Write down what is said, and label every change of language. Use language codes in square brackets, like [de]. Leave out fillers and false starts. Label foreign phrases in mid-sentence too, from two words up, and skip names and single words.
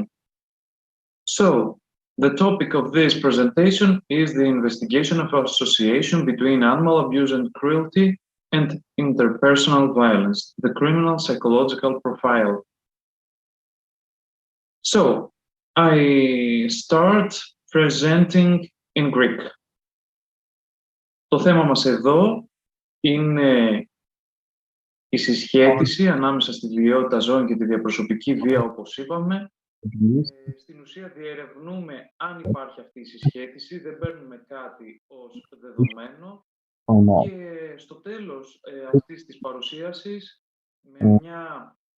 [en] So, the topic of this presentation is the investigation of association between animal abuse and cruelty and interpersonal violence, the criminal psychological profile. So, I start presenting in Greek. [el] Το θέμα μας εδώ είναι η συσχέτιση ανάμεσα στη βιαιότητα ζώων και τη διαπροσωπική βία, όπως είπαμε. Στην ουσία διερευνούμε αν υπάρχει αυτή η συσχέτιση, δεν παίρνουμε κάτι ως δεδομένο και στο τέλος αυτής της παρουσίασης με μια